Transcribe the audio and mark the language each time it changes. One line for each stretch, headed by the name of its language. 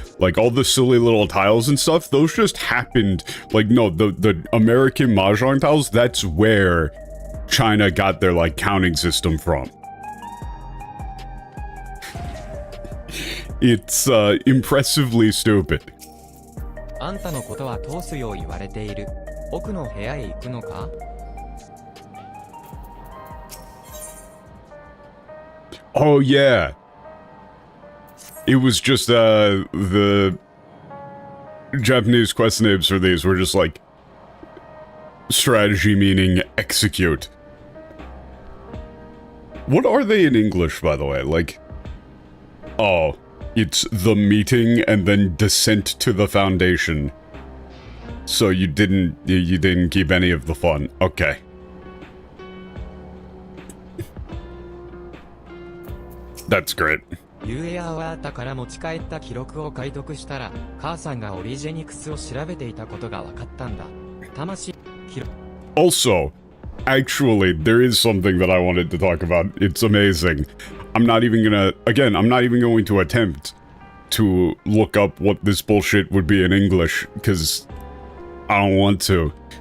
English: Like, all the silly little tiles and stuff, those just happened, like, no, the American Mahjong tiles, that's where China got their, like, counting system from. It's, impressively stupid.
Japanese: あんたのことは通すよう言われている。奥の部屋へ行くのか?
English: Oh, yeah. It was just, the Japanese quest names for these were just like, strategy meaning execute. What are they in English, by the way? Like, oh, it's the meeting and then descent to the foundation. So you didn't keep any of the fun. Okay. That's great.
Japanese: ユーエアはだから持ち帰った記録を解読したら、母さんがオリジェニクスを調べていたことが分かったんだ。魂記録
English: Also, actually, there is something that I wanted to talk about. It's amazing. I'm not even going to attempt to look up what this bullshit would be in English, because I don't want to.